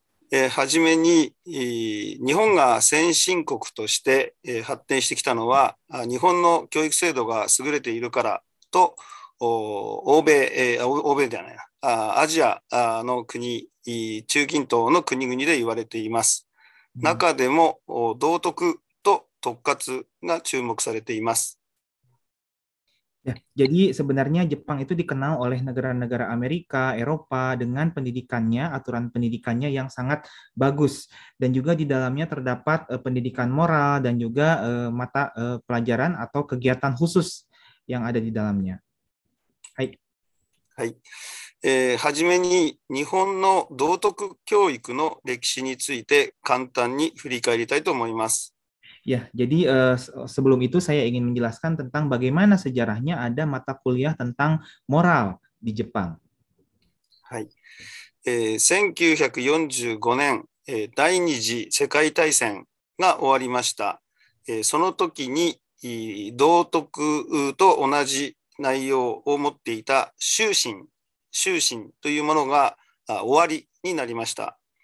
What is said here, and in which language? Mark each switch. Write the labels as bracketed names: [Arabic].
[Japanese] はじめに日本が先進国として発展してきたのは日本の教育制度が優れているからと欧米ではないな、アジアの国、中近東の国々で言われています。中でも道徳と特活が注目されています。 [Indonesian] Ya, jadi sebenarnya Jepang itu dikenal oleh negara-negara Amerika, Eropa dengan pendidikannya, aturan pendidikannya yang sangat bagus. Dan juga di dalamnya terdapat pendidikan moral dan juga mata pelajaran atau kegiatan khusus yang ada di dalamnya. [Japanese] はい。はい。はじめに日本の道徳教育の歴史について簡単に振り返りたいと思います。 [Indonesian] Ya, jadi sebelum itu saya ingin menjelaskan tentang bagaimana sejarahnya ada mata kuliah tentang moral di Jepang. [Japanese] はい。 1945年、第二次世界大戦が終わりました。その時に道徳と同じ内容を持っていた修身というものが終わりになりました。